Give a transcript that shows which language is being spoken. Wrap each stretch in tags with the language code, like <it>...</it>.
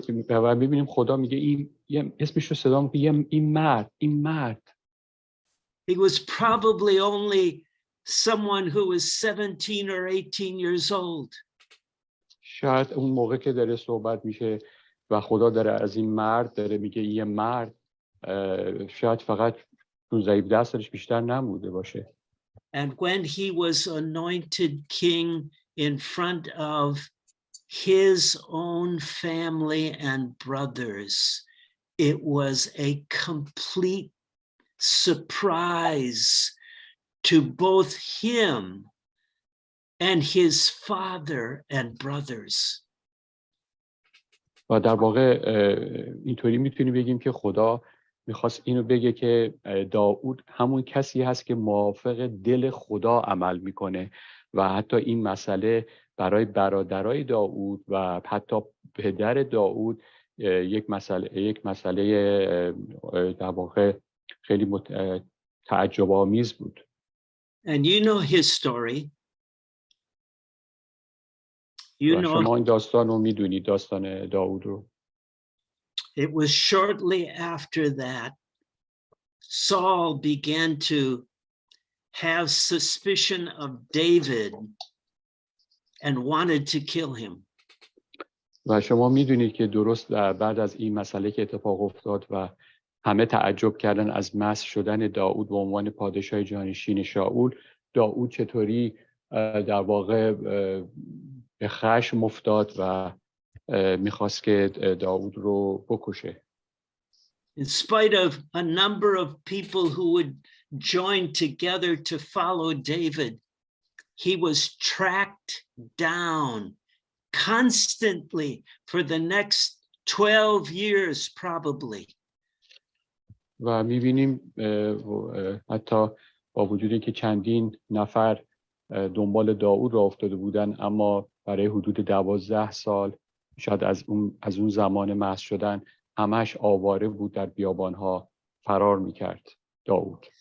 <fa>و میبینیم خدا میگه این اسمش رو صدا میکنه، این مرد.</fa> <en>He was probably only someone who was 17 or 18 years old.</en> <fa>شاید اون موقع که داره صحبت میشه و خدا داره از این مرد داره میگه یه مرد، شاید فقط 16 سالش بیشتر نموده باشه.</fa> <en>And when he was anointed king in front of his own family and brothers, it was a complete surprise to both him and his father and brothers.</en> <fa>و در واقع اینطوری میتونیم بگیم که خدا میخواست اینو بگه که داود همون کسی هست که موافق دل خدا عمل میکنه و حتی این مسئله برای برادرای داود و حتی پدر داود یک مسئله در واقع خیلی تعجب آمیز بود.</fa> <en>And you know his story. You know</en> <fa>شما این داستان رو میدونید، داستان داود رو.</fa> <en>it was shortly after that Saul began to have suspicion of David and wanted to kill him.</en> <fa>و شما میدونید که درست بعد از این مسئله که اتفاق افتاد و همه تعجب کردن از مسح شدن داود به عنوان پادشاه جانشین شاول، داود چطوری در واقع به خشم افتاد و میخواست که داود رو بکشه.</fa> <en>In spite of a number of people who would join together to follow David, he was tracked down constantly for the next 12 years probably.</en> <fa>و میبینیم حتی با وجودی که چندین نفر دنبال داود را افتاده بودن، اما برای حدود 12 سال شاید از اون زمان مسح شدن همش آواره بود، در بیابانها فرار میکرد داود.</fa>